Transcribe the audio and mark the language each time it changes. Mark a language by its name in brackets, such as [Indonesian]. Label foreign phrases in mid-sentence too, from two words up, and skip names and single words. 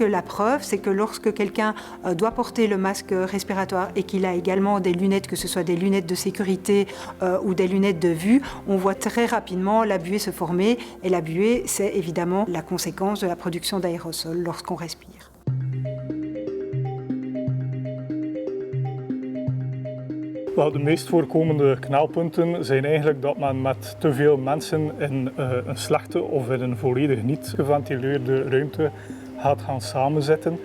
[French] La preuve, c'est que lorsque quelqu'un doit porter le masque respiratoire et qu'il a également des lunettes, que ce soit des lunettes de sécurité ou des lunettes de vue, on voit très rapidement la buée se former, et la buée, c'est évidemment la conséquence de la production d'aérosols lorsqu'on respire. [Dutch] Wel, de meest voorkomende knelpunten zijn eigenlijk dat men met te veel mensen in een slechte of in een volledig niet geventileerde ruimte gaat gaan samenzitten.